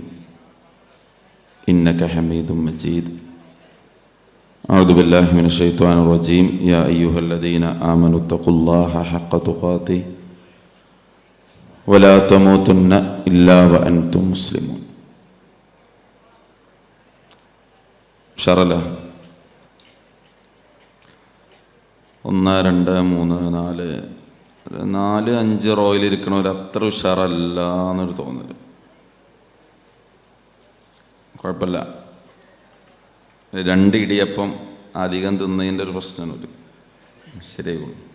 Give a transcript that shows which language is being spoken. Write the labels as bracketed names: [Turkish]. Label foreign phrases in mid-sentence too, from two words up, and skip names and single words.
[Arabic] إنك حميد مجيد أعوذ بالله من الشيطان الرجيم يا أيها الذين آمنوا اتقوا الله حق تقاته ولا تموتن إلا وأنتم مسلمون ഷറല 1 2 3 4 5 [Malayalam] റോയിലിരിക്കണവർ അത്ര ഉഷാറല്ല എന്നൊരു തോന്നൽ. കുഴപ്പമില്ല, 2 ഇടിയപ്പം അധികം തിന്നതിൻ്റെ ഒരു പ്രശ്നമൊന്നുമില്ല, ശരിയാകുള്ളൂ.